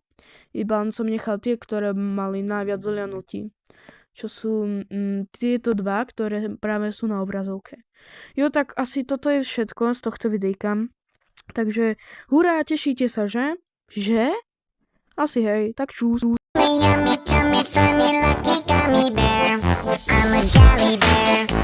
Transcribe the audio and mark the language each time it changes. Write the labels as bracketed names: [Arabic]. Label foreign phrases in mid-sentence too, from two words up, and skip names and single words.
[Slovak] Iba som nechal tie, ktoré mali najviac zhľadnutí. Čo sú tieto dva, ktoré práve sú na obrazovke. Tak asi toto je všetko z tohto videjka. Takže hurá, tešíte sa, že? Že? Asi hej, tak čus. [English] Yummy, tummy, funny, lucky gummy bear. I'm a jelly bear.